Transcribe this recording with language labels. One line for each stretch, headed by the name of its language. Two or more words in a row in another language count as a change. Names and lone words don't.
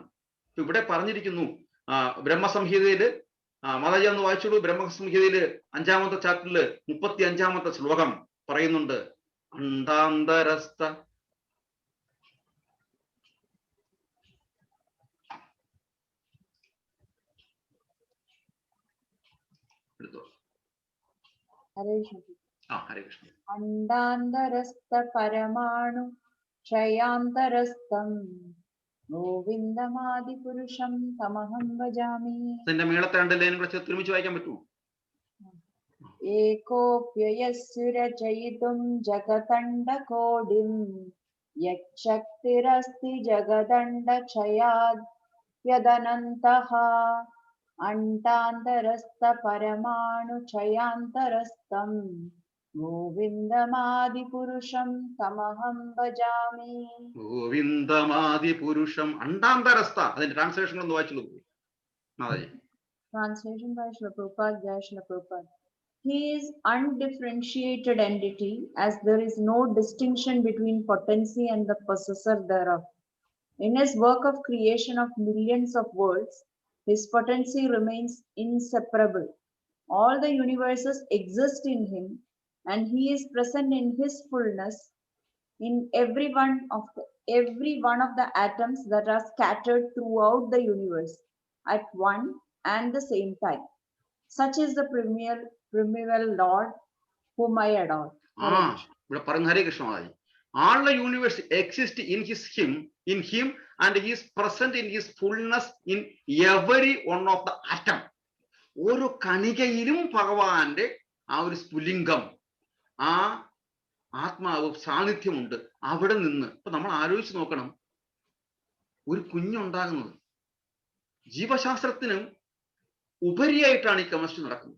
Malayalam: ഇവിടെ പറഞ്ഞിരിക്കുന്നു ബ്രഹ്മസംഹിതയില്, മാതാജി ഒന്ന് വായിച്ചോളൂ, ബ്രഹ്മസംഹിതയില് 5-ാമത്തെ ചാപ്റ്ററില് 35-ാമത്തെ ശ്ലോകം പറയുന്നുണ്ട്,
Sanskrit: അണ്ടാന്തരസ്ഥ ഹരേ കൃഷ്ണ. അണ്ടാന്തരസ്ഥ പരമാണു ക്ഷയാന്തരസ്ഥം ഗോവിന്ദമാദിപുരുഷം തമഹം ഭജാമി.
Malayalam: എന്റെ മേളത്തെ 2 ലൈനും കൂടെ ഒരുമിച്ച് വായിക്കാൻ പറ്റുമോ?
Sanskrit: एकोऽप्ययस्सुरचयितुं जगदण्डकोटिं यच्छक्तिरस्ति जगदण्डक्षयाद् यदनन्तः अण्टान्तरस्थपरमाणुक्षयान्तरस्थं गोविन्दमादिपुरुषं तमहं भजामि. ഗോവിന്ദമാദിപുരുഷം അണ്ടാന്തരസ്ഥ.
Malayalam: അതിന്റെ ട്രാൻസ്ലേഷൻ ഒന്ന് വായിച്ചു നോക്കൂ മാതാജി.
English: Translation by Srila Prabhupada, Jai Srila Prabhupada. He is undifferentiated entity, as there is no distinction between potency and the possessor thereof. In his work of creation of millions of worlds, his potency remains inseparable. All the universes exist in him, and he is present in his fullness in every one of the atoms that are scattered throughout the universe at one and the same time. Such is the primeval Lord whom I adore.
Malayalam: ഇവിടെ പറയുന്ന
Sanskrit: ഹരേ കൃഷ്ണ
Malayalam: മാതാജി.
English: All the universe exist in him and he is present in his fullness in every one of the atom.
Malayalam: ഓരോ കണികയിലും ഭഗവാന്റെ ആ ഒരു സ്ഫുലിംഗം, ആ ആത്മാവ് സാന്നിധ്യമുണ്ട്. അവിടെ നിന്ന് ഇപ്പൊ നമ്മൾ ആലോചിച്ച് നോക്കണം, ഒരു കുഞ്ഞുണ്ടാകുന്നത് ജീവശാസ്ത്രത്തിനും ഉപരിയായിട്ടാണ് ഈ കെമിസ്ട്രി നടക്കുന്നത്.